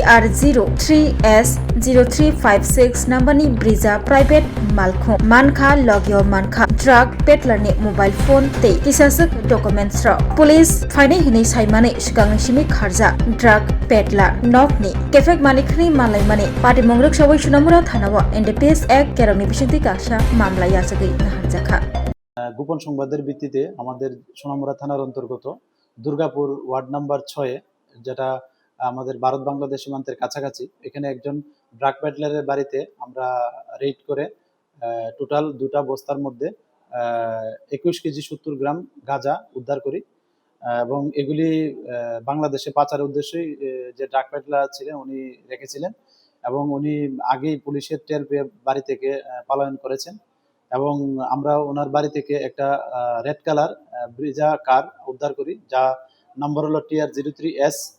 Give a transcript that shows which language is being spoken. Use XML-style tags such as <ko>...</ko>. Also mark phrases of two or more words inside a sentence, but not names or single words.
<trp>TR03S 0356 Nambani Briza Private Malkho Mankha Logyo Mankha</trp> <en>Drug Peddler</en> <trp>ni</trp> <en>mobile phone</en> <trp>te kisasak documents ro police faine hini saimane sigang simi kharja</trp> <en>drug peddler</en> <trp>nok ni kefek manikni malai mane party mongrok sabai sunamura thanawa NDPS Act keroni bishinti kasha মামলা yasagai naharjakha</trp> <bn>গোপন সংবাদের ভিত্তিতে আমাদের সোনামুড়া থানার অন্তর্গত দুর্গাপুর</bn> <en>ward number</en> <bn>6 যেটা আমাদের ভারত বাংলাদেশ সীমান্তের কাছাকাছি এখানে একজন</bn> <en>drug peddler's</en> <bn>বাড়িতে আমরা রেড করে টোটাল দুটা বস্তার মধ্যে 21 কেজি 70 গ্রাম গাঁজা উদ্ধার করি এবং এগুলি বাংলাদেশে পাচারের উদ্দেশ্যে যে</bn> <en>drug peddler</en> <bn>ছিলেন উনি রেখেছিলেন এবং উনি আগেই পুলিশের টের পেয়ে বাড়ি থেকে পলায়ন করেছেন এবং আমরা ওনার বাড়ি থেকে একটা</bn> <en>red colour</en> <bn>ব্রিজা কার উদ্ধার করি যা নম্বর হলো TR03S</bn>